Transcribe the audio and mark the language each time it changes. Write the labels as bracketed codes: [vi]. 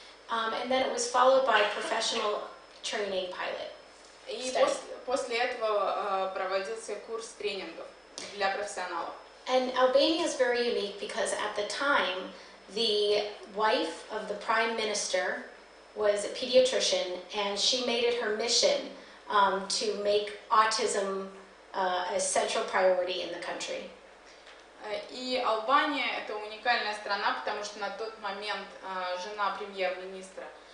[en] And then it was followed by professional training pilot. [ru] И после этого проводился курс тренингов для профессионалов. [en] And Albania is very unique because at the time, the wife of the prime minister was a pediatrician, and she made it her mission to make autism a central priority in the country. [ru] И Албания — это уникальная страна, потому что на тот момент жена премьер-министра